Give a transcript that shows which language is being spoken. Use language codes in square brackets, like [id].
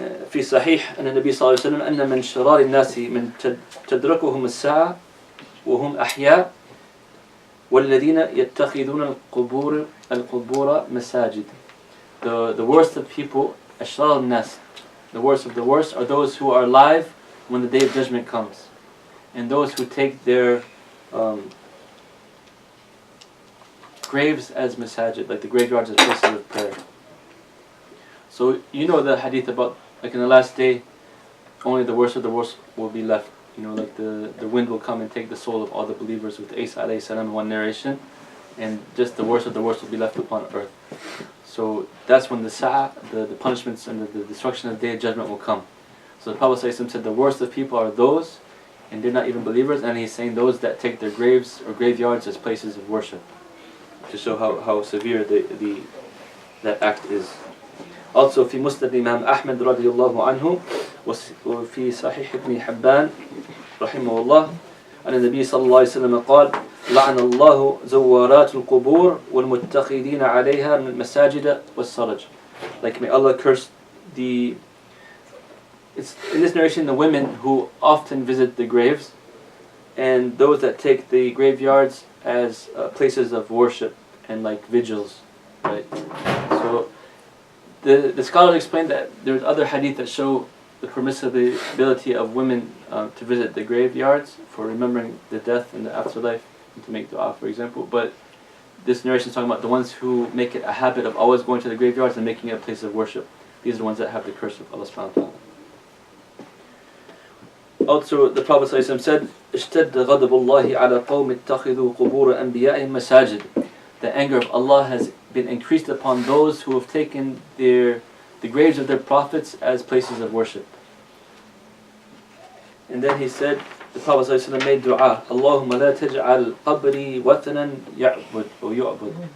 [ar] في صحيح أن النبي صلى الله عليه وسلم أن من شرار الناس من تدركهم الساعة وهم أحياء والذين يتخذون القبور مساجد. [en] The worst of people, [ar] أشرار الناس, [en] the worst of the worst are those who are alive when the day of judgment comes, and those who take their graves as masajid, like the graveyards as places of prayer. So the hadith about, like in the last day, only the worst of the worst will be left. like the wind will come and take the soul of all the believers with Isa alayhi salam in one narration, and just the worst of the worst will be left upon earth. So that's when the the punishments and the destruction of the Day of Judgment will come. So the Prophet ﷺ said the worst of people are those, and they're not even believers, and he's saying those that take their graves or graveyards as places of worship, to show how severe that act is. [ar] Also في مسند Imam Ahmad رضي الله عنه وفي صحيح ابن حبان رحمه الله أن النبي صلى الله عليه وسلم قال لعن الله زوارات القبور والمتخذين عليها من المساجد والسرج. [en] Like, may Allah curse it's in this narration the women who often visit the graves and those that take the graveyards as places of worship and like vigils, right? So the scholars explain that there's other hadith that show the permissibility of women to visit the graveyards for remembering the death and the afterlife and to make dua, for example. But this narration is talking about the ones who make it a habit of always going to the graveyards and making it a place of worship. These are the ones that have the curse of Allah subhanahu wa ta'ala. Also, the Prophet ﷺ said, [ar] اشتد غضب الله على قوم اتخذوا قبور أنبيائهم مساجد. [en] The anger of Allah has been increased upon those who have taken the graves of their prophets as places of worship. And then he said, the Prophet ﷺ made dua, [ar] Allahumma la taj'al qabri watanan ya'bud [en] or yu'bud.